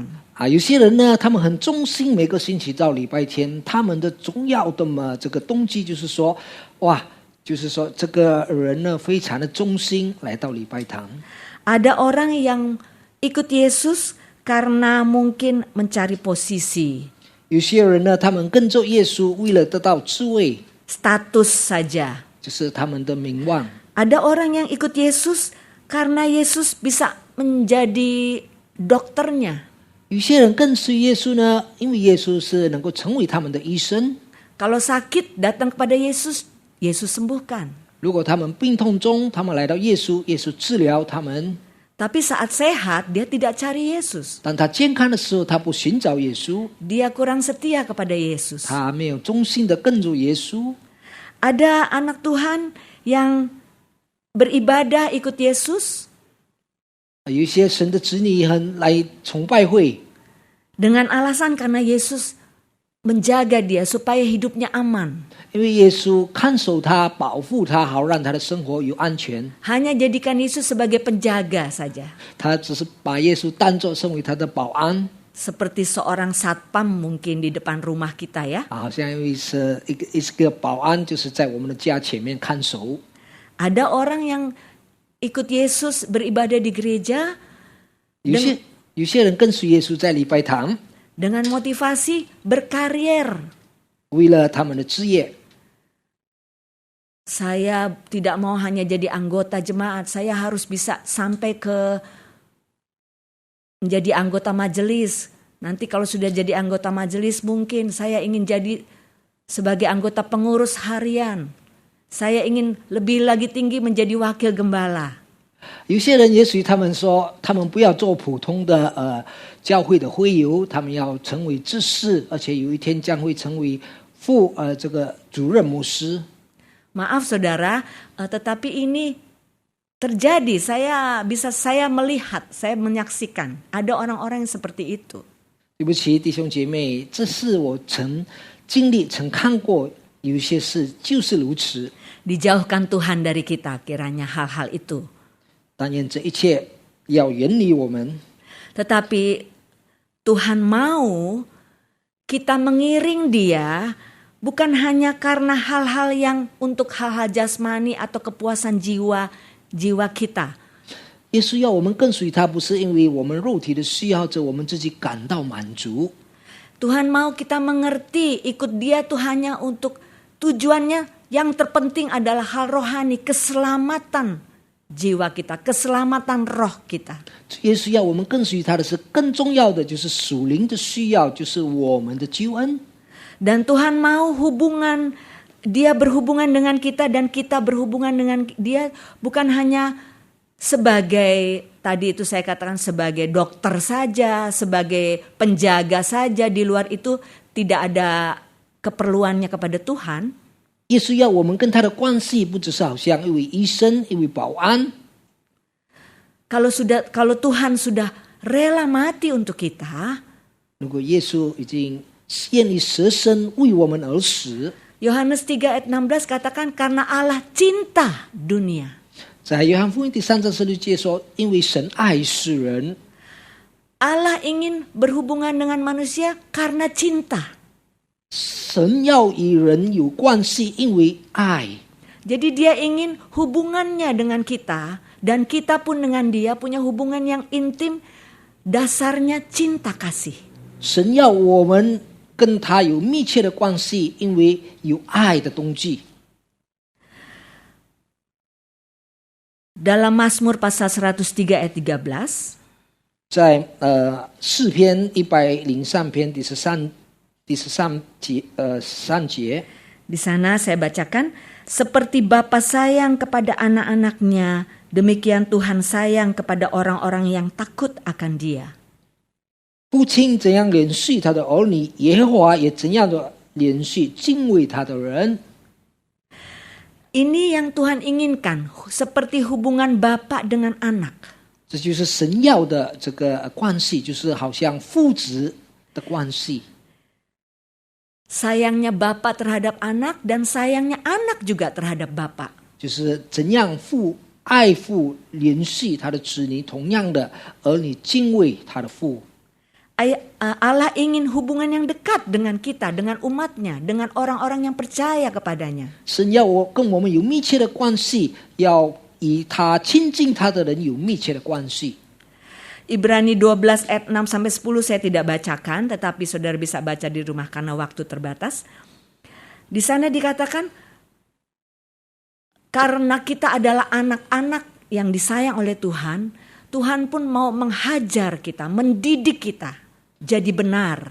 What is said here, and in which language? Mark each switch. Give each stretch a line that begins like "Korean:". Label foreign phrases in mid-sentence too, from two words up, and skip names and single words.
Chinese: 有些人呢，他们很忠心，每个星期到礼拜天，他们的重要的这个动机就是说，就是说这个人呢非常的忠心来到礼拜堂。
Indonesian: Ada orang yang ikut Yesus karena mungkin mencari posisi,
Chinese: 有些人呢，他们跟着耶稣，为了得到智慧，
Indonesian: status saja.
Chinese: 就是他们的名望。
Indonesian: Ada orang yang ikut Yesus karena Yesus bisa menjadi dokternya.
Chinese: 有些人跟随耶稣呢，因为耶稣是能够成为他们的医生。
Indonesian: Kalau sakit datang kepada Yesus, Yesus sembuhkan.
Chinese: 如果他们病痛中，他们来到耶稣，耶稣治疗他们。
Indonesian: Tapi saat sehat, dia tidak cari Yesus.
Chinese: 当他健康的时候，他不寻找耶稣，
Indonesian: Dia kurang setia kepada Yesus.
Chinese: 他没有忠心的跟着耶稣。
Indonesian: Ada anak Tuhan yang beribadah ikut Yesus
Chinese: 有一些神的子女很来崇拜会，
Indonesian: dengan alasan karena Yesus menjaga dia supaya hidupnya aman.
Chinese: 因为耶稣看守他、保护他，好让他的生活有安全。
Indonesian: Hanya jadikan Yesus sebagai penjaga saja.
Chinese: 他只是把耶稣当作成为他的保安。
Indonesian: Seperti seorang satpam mungkin di depan rumah kita ya.
Chinese: 好像因为是一个保安，就是在我们的家前面看守。
Indonesian: Ada orang yang ikut Yesus beribadah di gereja
Chinese: 有些人跟随耶稣在礼拜堂，
Indonesian: dengan motivasi berkarier.
Chinese: 为了他们的职业。
Indonesian: Saya tidak mau hanya jadi anggota jemaat, saya harus bisa sampai ke menjadi anggota majelis. Nanti kalau sudah jadi anggota majelis mungkin saya ingin jadi sebagai anggota pengurus harian. Saya ingin lebih lagi tinggi menjadi wakil gembala.
Chinese: 有些人也许他们说，他们不要做普通的教会的会友，他们要成为执事，而且有一天将会成为这个主任牧师。
Indonesian: Maaf saudara, tetapi ini terjadi. Saya melihat, saya menyaksikan ada orang-orang yang seperti itu.
Chinese: 对不起，弟兄姐妹，这是我曾经历、曾看过，有一些事就是如此。
Indonesian: Dijauhkan Tuhan dari kita kiranya hal-hal itu.
Chinese: 但愿这一切要远离我们。
Indonesian: Tetapi Tuhan mau kita mengiring dia bukan hanya karena hal-hal yang untuk hal-hal jasmani atau kepuasan jiwa kita.
Chinese: 耶稣要我们跟随他，不是因为我们肉体的需要着我们自己感到满足。
Indonesian: Tuhan mau kita mengerti ikut dia tuh hanya untuk tujuannya yang terpenting adalah hal rohani, keselamatan jiwa kita, keselamatan roh kita.
Chinese: 耶稣要我们跟随他的是更重要的，就是属灵的需要，就是我们的救恩。
Indonesian: Dan Tuhan mau dia berhubungan dengan kita dan kita berhubungan dengan dia bukan hanya sebagai tadi itu saya katakan sebagai dokter saja, sebagai penjaga saja, di luar itu tidak ada keperluannya kepada Tuhan.
Chinese: 耶稣要我们跟他的关系，不只是好像一位医生、一位保安。
Indonesian: Kalau Tuhan sudah rela mati untuk kita,
Chinese: 如果耶稣已经愿意舍身为我们而死，
Indonesian: Yohanes 3 ayat 16 katakan karena Allah cinta dunia.
Chinese: 在约翰福音第3章16节说，因为神爱世人，
Indonesian: Allah ingin berhubungan dengan manusia karena cinta.
Chinese: 神要与人有关系，因为爱。
Indonesian: Jadi dia ingin hubungannya dengan kita dan kita pun dengan dia punya hubungan yang intim, dasarnya cinta kasih.
Chinese: 神要我们跟他有密切的关系，因为有爱的动机。
Indonesian: Dalam Mazmur pasal 103 ayat 13,
Chinese: 在诗篇103篇第13节3节，
Indonesian: di sana saya bacakan, seperti Bapa sayang kepada anak-anaknya, demikian Tuhan sayang kepada orang-orang yang takut akan Dia.
Chinese: 父亲怎样怜恤他的儿女，耶和华也怎样的怜恤敬畏他的人。
Indonesian: Ini yang Tuhan inginkan, seperti hubungan Bapa dengan anak.
Chinese: 这就是神要的这个关系，就是好像父子的关系。
Indonesian: Sayangnya Bapa terhadap anak dan sayangnya anak juga terhadap Bapa.
Chinese: 就是怎样爱父怜恤他的子女，同样的儿女敬畏他的父。
Indonesian: Allah ingin hubungan yang dekat dengan kita, dengan umatnya, dengan orang-orang yang percaya kepadanya.
Chinese: 神要跟我们有密切的关系，要与他亲近他的人有密切的关系。
Indonesian: Ibrani 12 ayat 6 sampai 10 saya tidak bacakan, tetapi saudara bisa baca di rumah karena waktu terbatas. Di sana dikatakan karena kita adalah anak-anak yang disayang oleh Tuhan, Tuhan pun mau menghajar kita, mendidik kita jadi benar.